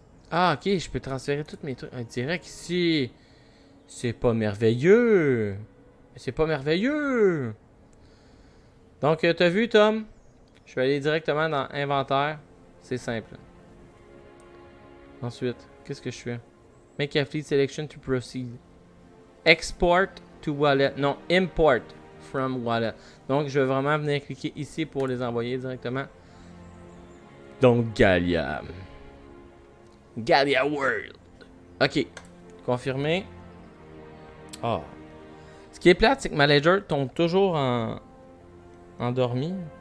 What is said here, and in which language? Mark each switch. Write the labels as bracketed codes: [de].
[fr] Ah, ok, je peux transférer tous mes trucs. Direct ici. C'est pas merveilleux. C'est pas merveilleux. Donc, t'as vu, Tom? Je vais aller directement dans Inventaire. C'est simple. Ensuite, qu'est-ce que je fais? [en] Make a fleet selection to proceed. Export to wallet. [fr] Non, [en] import from wallet. [fr] Donc, je vais vraiment venir cliquer ici pour les envoyer directement. Donc, Gallia. Gallia World. Ok. Confirmé. Oh. Ce qui est plate, c'est que ma ledger tombe toujours endormi.